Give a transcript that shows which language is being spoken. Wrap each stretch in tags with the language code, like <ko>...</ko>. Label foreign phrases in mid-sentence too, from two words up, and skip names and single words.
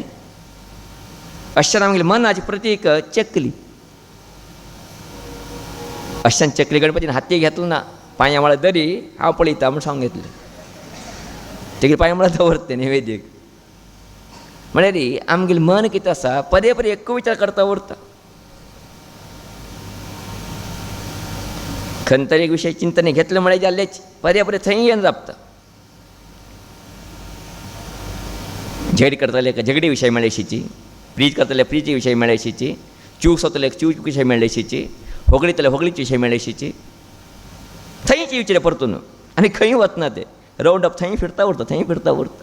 <kok>अशें आमगेलें मनाचें प्रतीक चकली. अशान चकली गणपतीन हाती घेतलो ना, पांया म्हळ्यार दरी हांव पळयता म्हूण सांगून घेतलें. तेगे पांया म्हळ्यार दवरता नैवेद्यक. म्हळ्यार आमगेलें मन कितें आसा पदे पदे एक्को विचार करता उरता. खंय तरी एक विशय चिंतन घेतलें म्हळ्यार जाल्लेच, पदे पदे थंय येवन जापता. झेड करतले झगडी विशय मेळ्ळेशीची, प्रीज करतले प्रीजी विशय मेळ्ळेशीची, चूक सोदतले चूक विशय मेळ्ळेशीची, होगळीतले होगळीचे विशय मेळ्ळेशीची. थंयच विचार परतून आनी खंय वतना ते</kok> <en>round up</en> <kok>थंय फिरता उरता, थंय फिरता उरता.</kok>